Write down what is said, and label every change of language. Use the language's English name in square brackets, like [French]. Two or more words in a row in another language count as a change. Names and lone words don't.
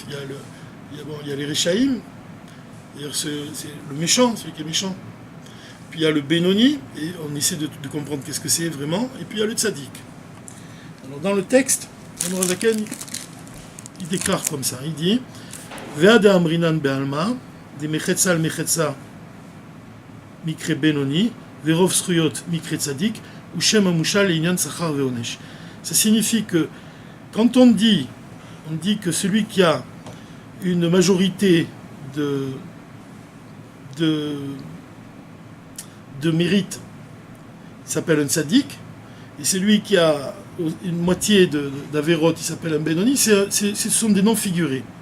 [French] Il y a les Rechaïm, c'est le méchant, celui qui est méchant. Puis il y a le Benoni, et on essaie de comprendre qu'est-ce que c'est vraiment. Et puis il y a le Tzadik. Alors dans le texte, l'Admor HaZaken, il déclare comme ça, il dit [Hebrew] ועד אמרינן בעלמא ד מחצה על מחצה מיקרי בינוני ורוב זכיות מיקרי צדיק הוא שם המושאל ענין שכר ועונש. [French] Ça signifie que quand on dit que celui qui a une majorité de mérite s'appelle un tzaddik, et celui qui a une moitié d'Averot, il s'appelle un Benoni, ce sont des noms figurés.